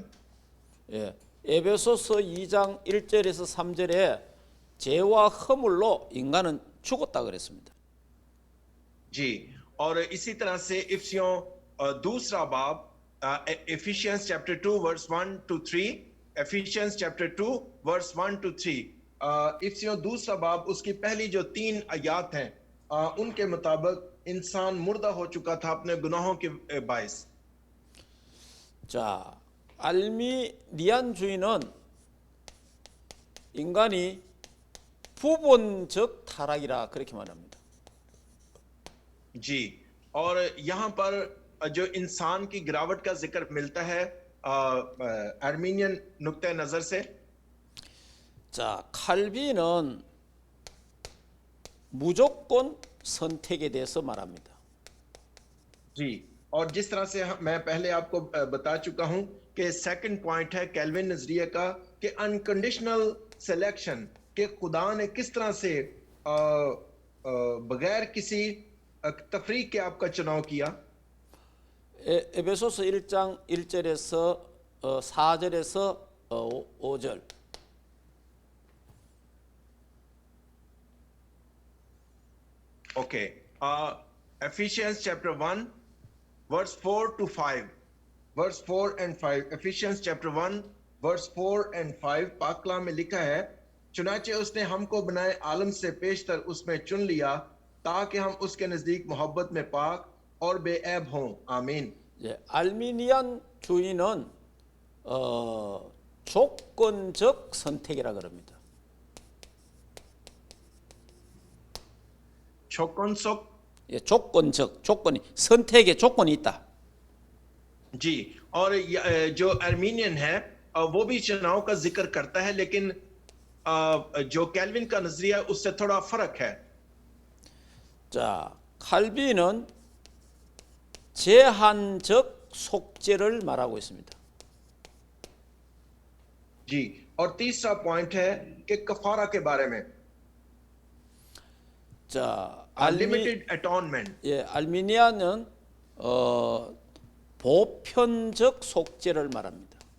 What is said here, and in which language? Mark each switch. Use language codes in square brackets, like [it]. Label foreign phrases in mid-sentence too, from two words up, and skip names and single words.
[ko] 예, 에베소서 2장 1절에서 3절에 죄와 허물로 인간은 죽었다 그랬습니다. [ur] جی اور اسی طرح سے افسیوں دوسرا باب [en] Ephesians chapter 2 verse 1 to 3 Ephesians chapter 2 verse 1 to 3 [ur] افسیوں دوسرا باب اس کی پہلی جو 3 آیت ہیں ان کے مطابق انسان مردہ ہو چکا تھا اپنے گناہوں کے باعث [ko] 자, 알미니안주의는 인간이 부분적 타락이라 그렇게 말합니다. [ur] جی اور یہاں پر جو انسان کی گراوٹ کا ذکر ملتا ہے آرمینین نقطۂ نظر سے [ko] 자, 칼빈은 무조건 선택에 대해서 말합니다. [ur] جی اور جس طرح سے میں پہلے آپ کو بتا چکا ہوں کہ [en] second point [ur] ہے کیلون نظریے کا کہ [en] unconditional selection [ur] کہ خدا نے کس طرح سے بغیر کسی تفریق کے آپ کا چناؤ کیا? [ko] 에베소서 1장 1절에서 4절에서 5절. [en] Okay. Ephesians chapter 1, verse 4 to 5. Verse 4 and 5. Ephesians chapter 1, verse 4 and 5. [ur] پاک کلام میں لکھا ہے، چنانچہ اس نے ہم کو بنائے عالم سے پیشتر اس میں چن لیا تاکہ ہم اس کے نزدیک محبت میں پاک اور بے عیب ہوں. आमीन. [ko] 알미니안 주의는 조건적 선택이라 그럽니다. छोकनसोक. 조건적 조건이 선택에 조건이 있다. [ur] जी. اور جو آرمینین ہے وہ بھی چناؤ کا ذکر کرتا ہے، لیکن جو کیلون کا نظریہ اس سے تھوڑا فرق ہے. [ko] 자, 칼빈은 제한적 속죄를 말하고 있습니다. [ur] जी. اور تیسرا پوائنٹ ہے کہ کفارہ کے بارے میں. [ko] 자, [en] limited atonement. [ko] 알미니아는 보편적 속죄를 말합니다.